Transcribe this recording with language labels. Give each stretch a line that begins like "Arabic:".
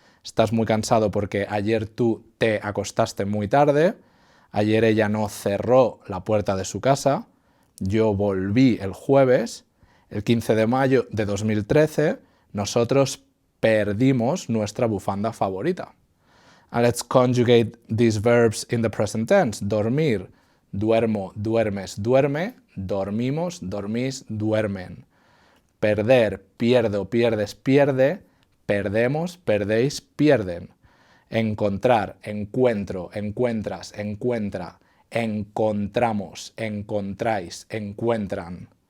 Spanish: Estás muy cansado porque ayer tú te acostaste muy tarde. Ayer ella no cerró la puerta de su casa. Yo volví el jueves. El 15 de mayo de 2013, nosotros perdimos nuestra bufanda favorita.
English: And let's conjugate these verbs in the present tense.
Spanish: Dormir, duermo, duermes, duerme, dormimos, dormís, duermen. Perder, pierdo, pierdes, pierde, perdemos, perdéis, pierden. Encontrar, encuentro, encuentras, encuentra, encontramos, encontráis, encuentran.